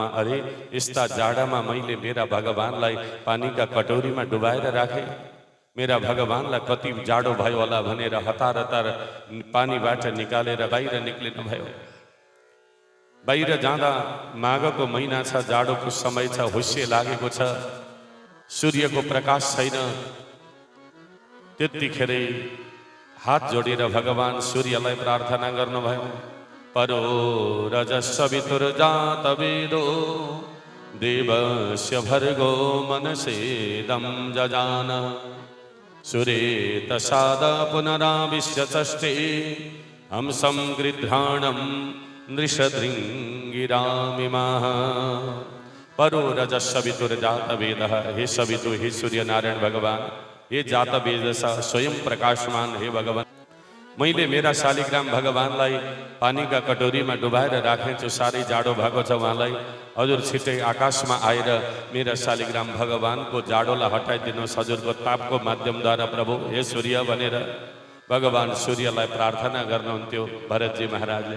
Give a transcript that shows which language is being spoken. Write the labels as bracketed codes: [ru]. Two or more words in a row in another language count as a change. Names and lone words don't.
[ne] अरे यस्ता जाडामा मैले मेरा भगवानलाई पानीका कटौरीमा डुबाएर राखेँ, मेरा भगवानलाई कति जाडो भयो होला भनेर हतार हतार पानीबाट निकालेर बाहिर निक्लिनु भयो। बाहिर जाँदा माघको महिना छ, जाडोको समय छ, हुस्से लागेको छ, सूर्यको प्रकाश छैन। त्यतिखेरै हात जोडेर भगवान सूर्यलाई प्रार्थना गर्नुभयो। [sa] परो रजस्सवितुर्जात वेदो देवस्य भर्गो मनसेदं जजान सुरेतसाद पुनराविश्य चष्टे हंसं गृध्राणं नृषदृङ्गिरामिमाः। परो रजस्सवितुर्जात वेदः, [ne] हे सवितु, हे सूर्य नारायण भगवान, हे जात वेद स्वयं प्रकाशमान, हे भगवान, मैले मेरा शालिग्राम भगवानलाई पानीका कटोरीमा डुबाएर राखेछु, साह्रै जाडो भएको छ उहाँलाई। हजुर छिट्टै आकाशमा आएर मेरा शालिग्राम भगवानको जाडोलाई हटाइदिनुहोस् हजुरको तापको माध्यमद्वारा प्रभु, हे सूर्य भनेर भगवान सूर्यलाई प्रार्थना गर्नुहुन्थ्यो भरतजी महाराजले।